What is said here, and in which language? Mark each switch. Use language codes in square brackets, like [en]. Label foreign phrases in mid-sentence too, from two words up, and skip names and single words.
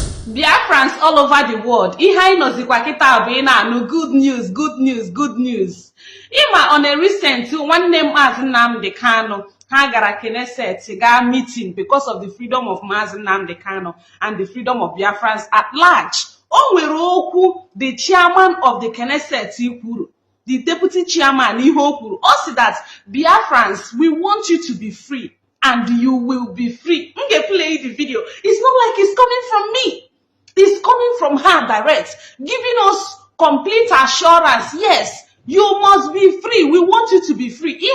[en] Biafrans all over the world. [ig] Ihe nọzikwa kita bụ na [en] good news, good news, good news. Ima on a recent one name as Nnamdi Kanu, [ig] ha gara Knesset ga [en] meeting because of the freedom of Mazi Nnamdi Kanu and the freedom of Biafrans at large. [ig] O nwere okwu [en] the chairman of the Knesset kwuru, the deputy chairman [ig] ihe o kwuru, o si [en] that Biafrans, we want you to be free and you will be free. I'm gonna play the video. It's not like it's coming from me. It's coming from her direct, giving us complete assurance. Yes, you must be free. We want you to be free.